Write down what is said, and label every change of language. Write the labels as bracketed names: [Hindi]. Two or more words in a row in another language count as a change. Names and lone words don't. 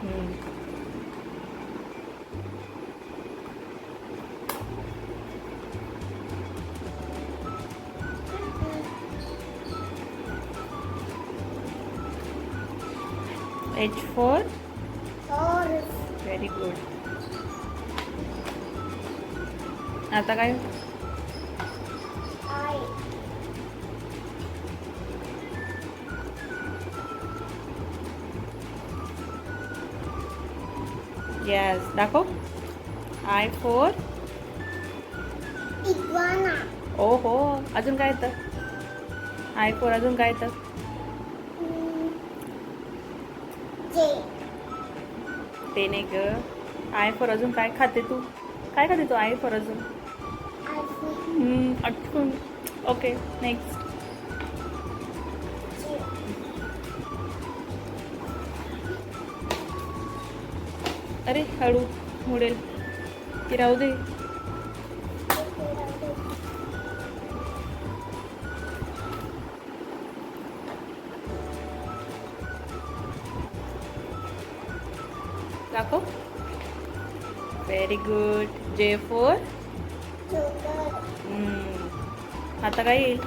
[English] H for Horse. Very good. [Marathi] आता काय? [English] I. [Marathi] येस दाखव. [English] I for Iguana. [Marathi] ओ हो. अजून काय येतं? [English] I for [Marathi] अजून काय येतं? [English] J. [Marathi] ते नाही ग. [English] I for [Marathi] अजून काय खाते तू? काय खाते तू [English] I for [Marathi] अजून? [English] Alpha. [Marathi] अटकून. [English] okay next. J. [Marathi] अरे हळू मुडेल की राहू दे. दाखव. [English] Very good. J for Joker. [Marathi] आता काय येईल?